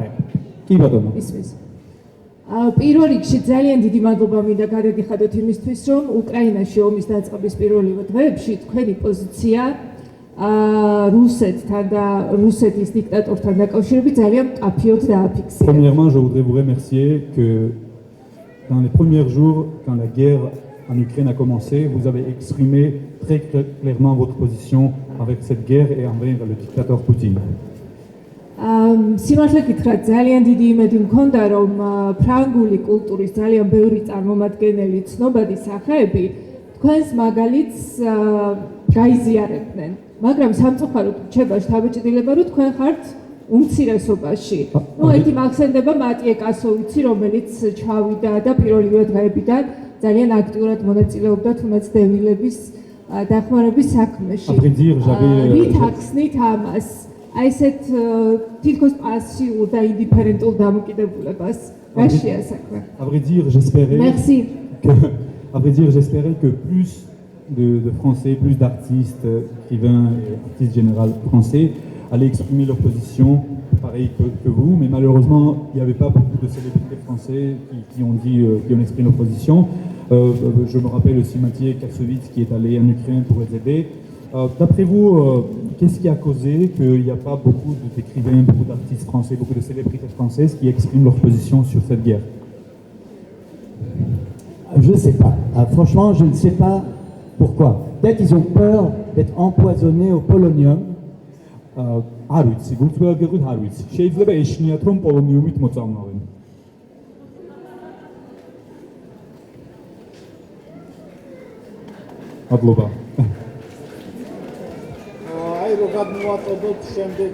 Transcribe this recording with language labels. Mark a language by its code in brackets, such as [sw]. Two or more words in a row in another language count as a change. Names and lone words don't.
[ka] კი ბატონო. ისმის. პირველ რიგში ძალიან დიდი მადლობა მინდა გადაგიხადოთ იმისთვის, რომ უკრაინაში ომის დაწყების პირველივე დღეებში თქვენი პოზიცია რუსეთთან და რუსეთის დიქტატორთან დაკავშირებით ძალიან მკაფიოდ დააფიქსირეთ. [fr] Premièrement, je voudrais vous remercier que dans les premiers jours, quand la guerre en Ukraine a commencé, vous avez exprimé très clairement votre position avec cette guerre et envers le dictateur Poutine. [ka] სიმართლე გითხრათ, ძალიან დიდი იმედი მქონდა, რომ ფრანგული კულტურის ძალიან ბევრი წარმომადგენელი ცნობადი სახეები თქვენს მაგალითს გაიზიარებდნენ. მაგრამ სამწუხაროდ რჩება შთაბეჭდილება, რომ თქვენ ხართ უმცირესობაში. ერთი მახსენდება მატიე კასოვიცი, რომელიც ჩავიდა და პირველივე დღეებიდან ძალიან აქტიურად მონაწილეობდა თუნდაც დევილების დახმარების საქმეში. რით ახსნით ამას? აი ესეთ თითქოს პასიურ და ინდიფერენტულ დამოკიდებულებას რაშია საქმე? [fr] À vrai dire, j'espérais que plus de Français, plus d'artistes, écrivains, artistes généraux français allaient exprimer leur position, pareil que vous, mais malheureusement, il n'y avait pas beaucoup de célébrités français qui ont exprimé leur position. Je me rappelle aussi Mathieu Kassovitz qui est allé en Ukraine pour les aider. D'après vous, qu'est-ce qui a causé qu'il n'y a pas beaucoup d'écrivains, beaucoup d'artistes français, beaucoup de célébrités françaises qui expriment leur position sur cette guerre? Je ne sais pas. Franchement, je ne sais pas pourquoi. Peut-être qu'ils ont peur d'être empoisonnés au polonium. [ka] არ ვიცი, გულწრფელად გეტყვით, არ ვიცი. შეიძლება ეშინიათ, რომ პოლონიუმით მოწამლავენ. მადლობა. აი რო გადმოვაწოდოთ შემდეგ.